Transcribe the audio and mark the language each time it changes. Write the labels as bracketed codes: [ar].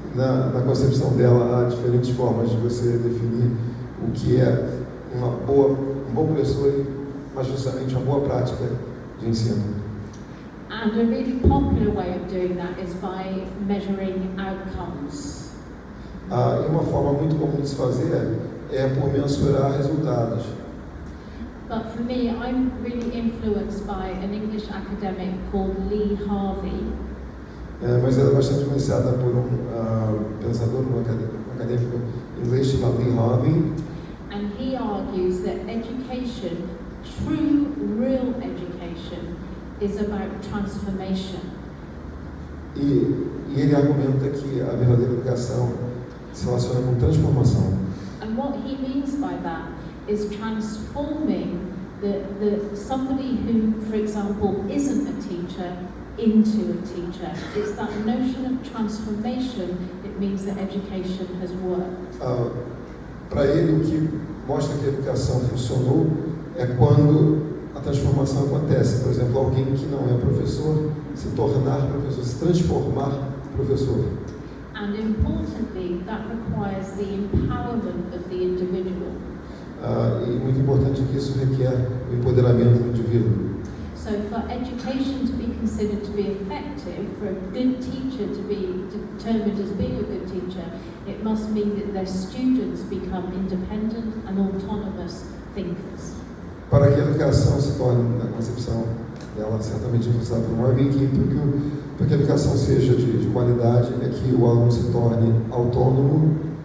[pt] Na concepção dela, há diferentes formas de você definir o que é um bom professor, mas justamente uma boa prática de ensino. [en] And a really popular way of doing that is by measuring outcomes. [pt] E uma forma muito comum de se fazer é por mensurar resultados. [en] But for me, I'm really influenced by an English academic called Lee Harvey. [pt] Mas ela é bastante influenciada por pensador, um acadêmico inglês chamado Lee Harvey. [en] And he argues that education, true, real education, is about transformation. [pt] E ele argumenta que a verdadeira educação se relaciona com transformação. [en] And what he means by that is transforming somebody who, for example, isn't a teacher into a teacher. It's that notion of transformation that means that education has worked. [pt] Para ele, o que mostra que a educação funcionou é quando a transformação acontece. Por exemplo, alguém que não é professor se tornar professor, se transformar professor. [en] And importantly, that requires the empowerment of the individual. [pt] E muito importante que isso requer o empoderamento do indivíduo. [en] So for education to be considered to be effective, for a good teacher to be determined as being a good teacher, it must mean that their students become independent and autonomous thinkers. [pt] Para que a educação se torne, na concepção dela, certamente influenciada por Marvin King, para que a educação seja de qualidade, é que o aluno se torne autônomo.